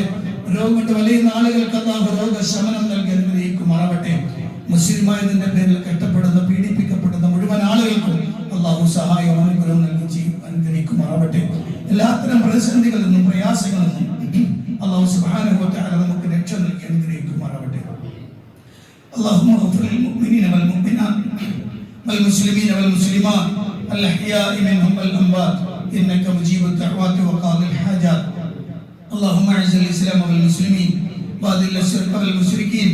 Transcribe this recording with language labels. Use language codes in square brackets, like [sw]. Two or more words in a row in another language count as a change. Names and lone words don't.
[ml] രോഗം കൊണ്ട് വലയുന്ന ആളുകൾക്ക് അള്ളാഹു രോഗശമനം നൽകി അനുഗ്രഹിക്കുമാറാവട്ടെ. മുസ്ലിമായതിന്റെ പേരിൽ കഷ്ടപ്പെടുന്ന പീഡിത സഹായവും അനുഗ്രഹവും നൽകി അനുഗ്രഹിക്കുമാറാവട്ടെ. എല്ലാത്തരം പ്രതിസന്ധികളിൽ നിന്നും പ്രയാസങ്ങളിൽ നിന്നും [ar] الله سبحانه وتعالى [ml] നമുക്ക് രക്ഷ നൽകി അനുഗ്രഹിക്കുമാറാവട്ടെ. [ar] اللهم اغفر للمؤمنين والمؤمنات والمسلمين والمسلمات الأحياء منهم والأموات إنك مجيب الدعوات وقاضي الحاجات. اللهم أعز الإسلام والمسلمين وأذل الشرك والمشركين.